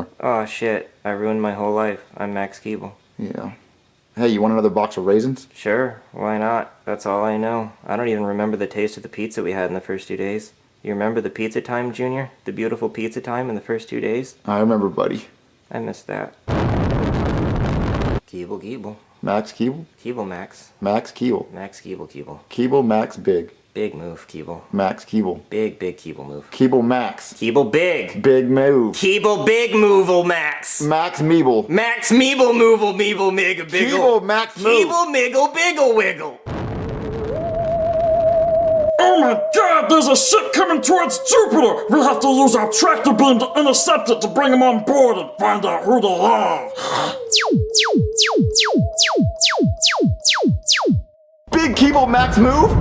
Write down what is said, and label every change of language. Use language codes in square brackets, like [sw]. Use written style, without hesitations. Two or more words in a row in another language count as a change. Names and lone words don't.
[en] Oh, shit. I ruined my whole life. I'm Max Keeble. Yeah. Hey, you want another box of raisins? Sure. Why not? That's all I know. I don't even remember the taste of the pizza we had in the first 2 days. You remember the pizza time, Junior? The beautiful pizza time in the first 2 days? I remember, buddy. I missed that. Keeble. Max Keeble? Keeble Max. Max Keeble. Max Keeble. Keeble Max Big. Big move, Keeble. Max Keeble. Big Keeble move. Keeble Max. Keeble Big. Big move. Keeble Big Move'll Max. Max Meeble. Max Meeble Move'll Meeble Mig a Biggle. Keeble Max Move. Keeble Miggle Biggle Wiggle. Oh my god, there's a ship coming towards Jupiter! We have to use our tractor beam to intercept it to bring them on board and find out who they are. Big Keeble Max Move?